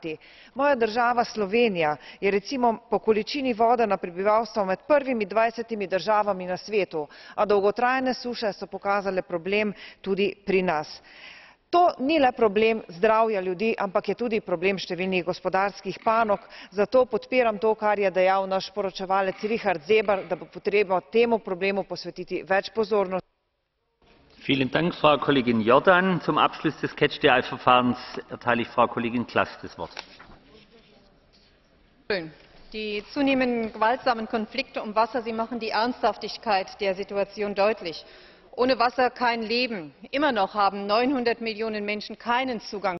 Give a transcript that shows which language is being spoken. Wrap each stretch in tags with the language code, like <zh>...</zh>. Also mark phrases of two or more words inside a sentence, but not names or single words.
<sl>Moja država Slovenija je recimo po količini vode na prebivalstvo med prvimi 20 državami na svetu, a dolgotrajne suše so pokazale problem tudi pri nas. To ni le problem zdravja ljudi, ampak je tudi problem številnih gospodarskih panog, zato podpiram to, kar je dejal naš poročevalec Richard Seeber, da bo potrebno temu problemu posvetiti več pozornosti.</sl> <de>Vielen Dank, Frau Kollegin Jordan. Zum Abschluss des Catch-the-Eye-Verfahrens erteile ich Frau Kollegin Klaß das Wort. Die zunehmenden gewaltsamen Konflikte um Wasser, sie machen die Ernsthaftigkeit der Situation deutlich. Ohne Wasser kein Leben. Immer noch haben 900 Millionen Menschen keinen Zugang</de>